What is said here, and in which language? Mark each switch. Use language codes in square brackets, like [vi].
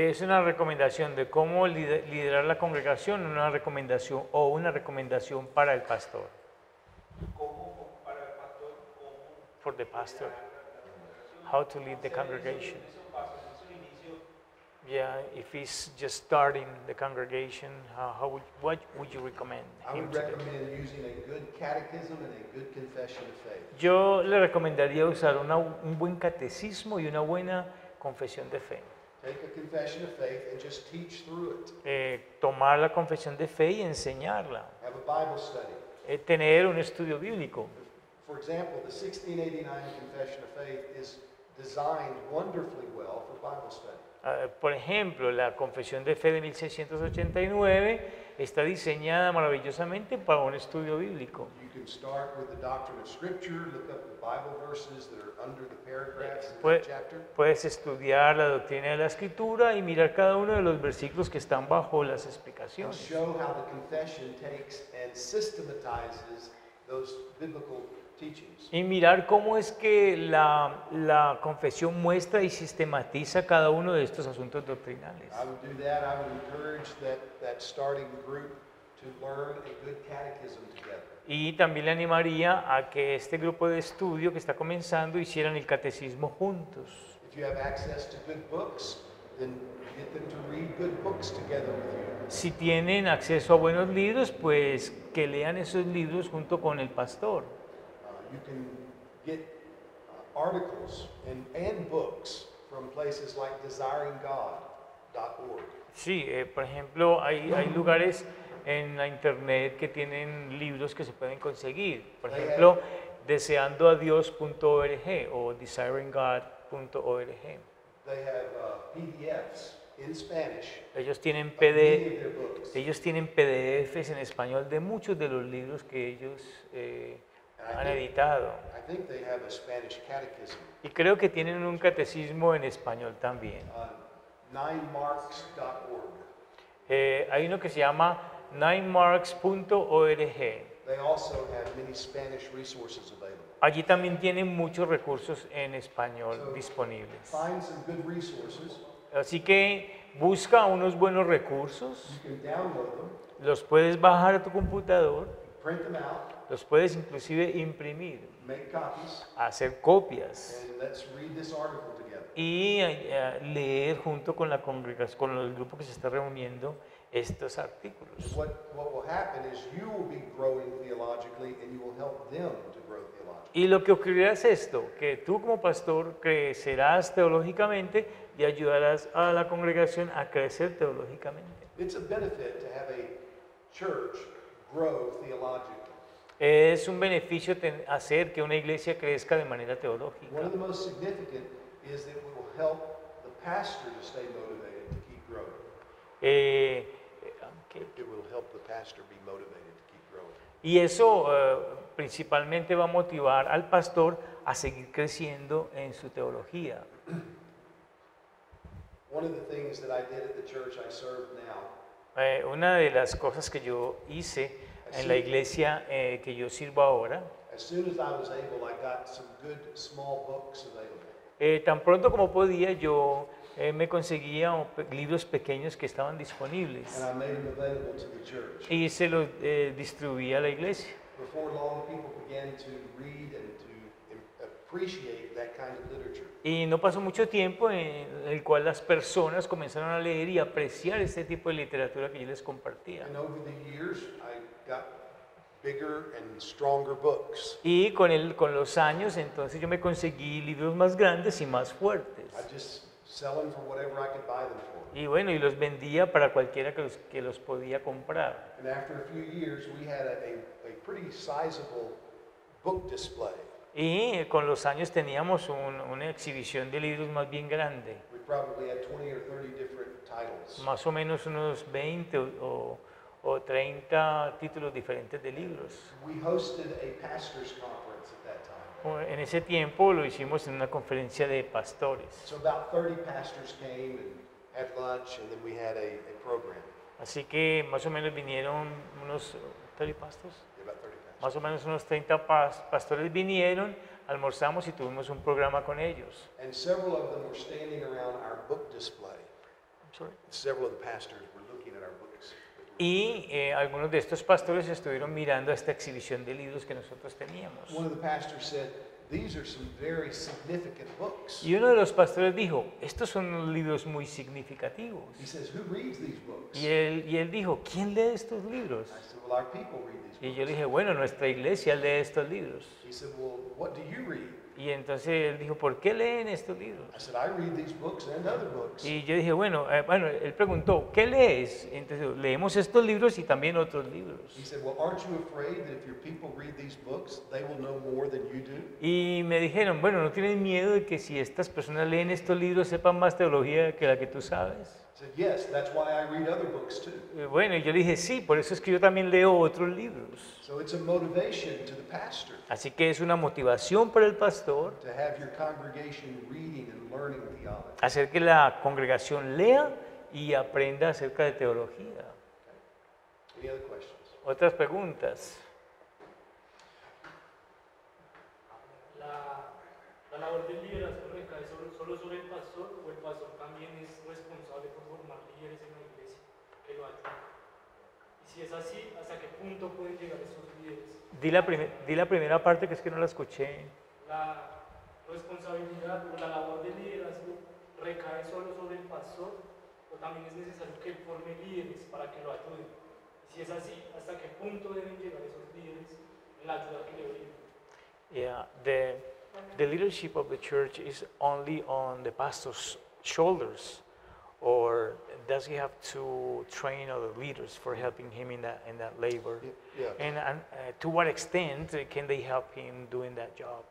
[es] Es una recomendación de cómo liderar la congregación, una recomendación o una recomendación para el pastor. ¿Cómo para el pastor, cómo [en] For the pastor. How to lead the congregation. [es] esos pasos, esos inicios? [en] Yeah, if he's just starting the congregation, what would you recommend I him would to do? recommend using a good catechism and a good confession of faith. [es] Yo le recomendaría usar un buen catecismo y una buena confesión de fe. [en] Take a confession of faith and just teach through it. [es] Tomar la confesión de fe y enseñarla. [en] Have a Bible study. [es] Tener un estudio bíblico. [en] For example, the 1689 Confession of Faith is designed wonderfully well for Bible study. [es] Por ejemplo, la confesión de fe de 1689 está diseñada maravillosamente para un estudio bíblico. [en] You can start with the doctrine of Scripture, look up the Bible verses that are under the paragraphs in [es] Pue- [en] that chapter. [es] Puedes estudiar la doctrina de la Escritura y mirar cada uno de los versículos que están bajo las [en] And [es] explicaciones. [en] show how the confession takes and systematizes those biblical teachings. [es] Y mirar cómo es que la confesión muestra y sistematiza cada uno de estos asuntos doctrinales. [en] I would do that. I would encourage that starting group to learn a good catechism together. [es] Y también le animaría a que este grupo de estudio que está comenzando hicieran el catecismo juntos. [en] If you have access to good books, then get them to read good books together with you. [es] Si tienen acceso a buenos libros, pues que lean esos libros junto con el pastor. [en] You can get articles and books from places like desiringgod.org. [es] Sí, por ejemplo, hay lugares en la internet que tienen libros que se pueden conseguir. Por ejemplo, deseandoadios.org o desiringgod.org. [en] They have PDFs in Spanish [es] Ellos tienen [en] of many of [es] PD, [en] their books. [es] ellos tienen PDFs en español de muchos de los libros que ellos han editado. [en] I think they have a Spanish catechism. [es] Y creo que tienen un catecismo en español también. [en] 9marks.org. [es] Hay uno que se llama 9marks.org. [en] They also have many Spanish resources available. [es] Allí también tienen muchos recursos en español disponibles. [en] Find some good resources. [es] Así que busca unos buenos recursos, [en] You can download them, [es] los puedes bajar a tu computador, [en] print them out, [es] los puedes inclusive imprimir, [en] make copies, [es] hacer copias [en] and let's read this article together. [es] y leer junto con la congregación, con el grupo que se está reuniendo estos artículos. [en] What will happen is you will be growing theologically and you will help them to grow theologically. [es] Y lo que ocurrirá es esto, que tú como pastor crecerás teológicamente y ayudarás a la congregación a crecer teológicamente. [en] It's a benefit to have a church grow theologically. [es] Es un beneficio hacer que una iglesia crezca de manera teológica. [en] One of the most significant is that it will help the pastor to stay motivated to keep growing. It will help the pastor be motivated to keep growing. [es] Y eso principalmente va a motivar al pastor a seguir creciendo en su teología. [en] One of the things that I did at the church I serve now, [es] Una de las cosas que yo hice en la iglesia que yo sirvo ahora, [en] as soon as I was able, I got some good small books available. [es] tan pronto como podía, yo me conseguía libros pequeños que estaban disponibles [en] And I made them available to the church. [es] y se los distribuía a la iglesia. [en] Before long, people began to read and to appreciate that kind of literature. [es] Y no pasó mucho tiempo en el cual las personas comenzaron a leer y apreciar este tipo de literatura que yo les compartía. [en] And over the years, I got bigger and stronger books. [es] Y con los años, entonces yo me conseguí libros más grandes y más fuertes. [en] I just sell them for whatever I could buy them for. [es] Y bueno, y los vendía para cualquiera que los podía comprar. [en] And after a few years, we had a pretty sizable book display. [es] Y con los años teníamos una exhibición de libros más bien grande, [en] We probably had 20 or 30 different titles. [es] más o menos unos 20 o 30 títulos diferentes de libros. [en] We hosted a pastor's conference at that time. [es] En ese tiempo lo hicimos en una conferencia de pastores. [en] So about 30 pastors came and had lunch, and then we had a program. [es] Así que más o menos vinieron unos 30 pastores. [en] Yeah, about 30 pastors. [es] Más o menos unos 30 pastores vinieron, almorzamos y tuvimos un programa con ellos. [en] And several of them were standing around our book display. I'm sorry. Several of the pastors were looking at our books. [es] Y algunos de estos pastores estuvieron mirando esta exhibición de libros que nosotros teníamos. [en] One of the pastors said, "These are some very significant books." [es] Y uno de los pastores dijo, estos son libros muy significativos. [en] He says, "Who reads these books?" [es] Y él dijo, ¿quién lee estos libros? [en] I said, "Well, our people read these [es] Y [en] books." [es] yo le dije, bueno, nuestra iglesia lee estos libros. [en] He said, "Well, what do you read?" [es] Y entonces él dijo, ¿por qué leen estos libros? [en] I said, "I read these books and other books." [es] Y yo dije, bueno, él preguntó, ¿qué lees? Entonces, leemos estos libros y también otros libros. [en] He said, "Well, aren't you afraid that if your people read these books, they will know more than you do?" [es] Y me dijeron, bueno, ¿no tienes miedo de que si estas personas leen estos libros sepan más teología que la que tú sabes? [en] I said, "Yes, that's why I read other books too." [es] Y bueno, y yo le dije, sí, por eso es que yo también leo otros libros. [en] So it's a motivation to the pastor [es] Así que es una motivación para el pastor [en] to have your congregation reading and learning theology. [es] hacer que la congregación lea y aprenda acerca de teología. [en] Any other questions? [es] Otras preguntas. La labor del liderazgo recae solo sobre el pastor, o el pastor también es responsable por formar líderes en la iglesia que lo ayuden. Y si es así, ¿hasta qué punto pueden llegar esos líderes? Di la primera parte que es que no la escuché. La responsabilidad o la labor del liderazgo recae solo sobre el pastor, o también es necesario que él forme líderes para que lo ayuden. Y si es así, ¿hasta qué punto deben llegar esos líderes en la ayuda que le brindan? [en] Yeah, the leadership of the church is only on the pastor's shoulders, or does he have to train other leaders for helping him in that labor? Yeah. And to what extent can they help him doing that job?